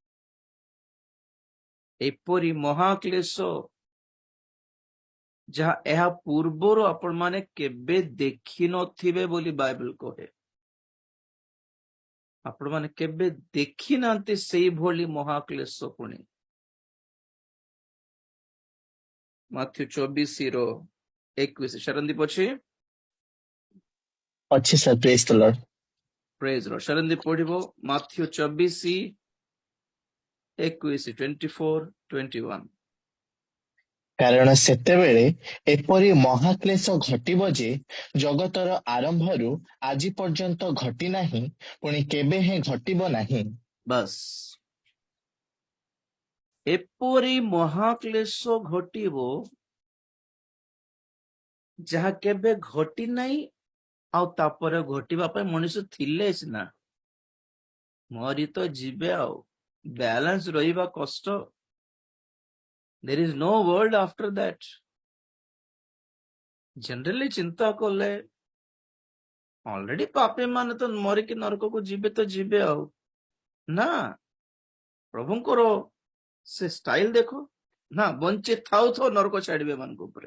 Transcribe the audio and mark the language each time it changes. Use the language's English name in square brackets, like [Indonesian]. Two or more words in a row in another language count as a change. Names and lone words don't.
[Odia] ଏପରି ମହାକ୍ଲେଶ ଯାହା ଏହା ପୂର୍ବରୁ ଆପଣମାନେ କେବେ ଦେଖିନଥିବେ ବୋଲି ବାଇବଲ କହେ. ଆପଣମାନେ କେବେ ଦେଖିନାହାନ୍ତି ସେଇଭଳି ମହାକ୍ଲେଶ. ପୁଣି ମାଥ୍ୟୁ 24:21 ଶରନ୍ଦୀପ ଅଛି [English] sir. Praise the Lord. [Odia] ପ୍ରେଜ୍ ର ଶରନ୍ଦୀପ ପଢିବ. ମାଥ୍ୟୁ 24:21 24:21. କାରଣ ସେତେବେଳେ ଏପରି ମହାକ୍ଲେଶ ଘଟିବ ଯେ ଜଗତର ଆରମ୍ଭରୁ ଆଜି ପର୍ଯ୍ୟନ୍ତ ଘଟି ନାହିଁ, ପୁଣି କେବେ ହେଁ ଘଟିବ ନାହିଁ. ବାସ୍, ଏପରି ମହାକ୍ଲେଶ ଘଟିବ ଯାହା କେବେ ଘଟି ନାହିଁ, ଆଉ ତାପରେ ଘଟିବା ପାଇଁ ମଣିଷ ଥିଲେ ସିନା, ମରି ତ ଯିବେ, ଆଉ ବାଲାନ୍ସ ରହିବା କଷ୍ଟ. [English] There is no world after that. [Odia] ଜେନେରାଲି ଚିନ୍ତା କଲେ ଅଲରେଡି ପାପୀ ମାନେ ତ ମରିକି ନରକକୁ ଯିବେ ତ ଯିବେ, ଆଉ ନା ପ୍ରଭୁଙ୍କର ସେ ଷ୍ଟାଇଲ ଦେଖ ନା, ବଞ୍ଚି ଥାଉ ଥାଉ ନରକ ଛାଡିବେ ମାନଙ୍କ ଉପରେ.